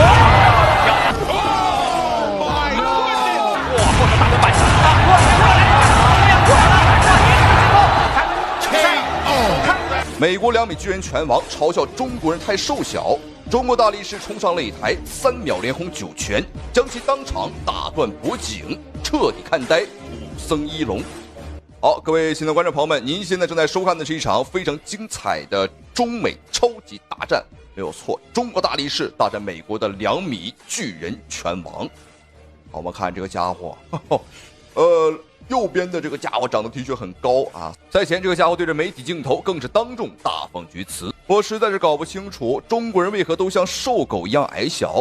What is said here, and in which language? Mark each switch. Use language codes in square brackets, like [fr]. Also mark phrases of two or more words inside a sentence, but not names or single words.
[zh] 美國2米巨人拳王嘲笑中國人太瘦小，中国大力士冲上擂台，3秒连轰9拳，将其当场打斷脖頸，徹底看呆武僧一龍。好，各位新的觀眾朋友們，您現在正在收看的是一場非常精彩的中美超級大戰，沒有錯，中國大力士大戰美國的2米巨人拳王。好，我們看這個家伙，右邊的這個家伙長得的確很高啊！賽前這個家伙對着媒體鏡頭更是當眾大放厥詞，我實在是搞不清楚中國人為何都像瘦狗一樣矮小。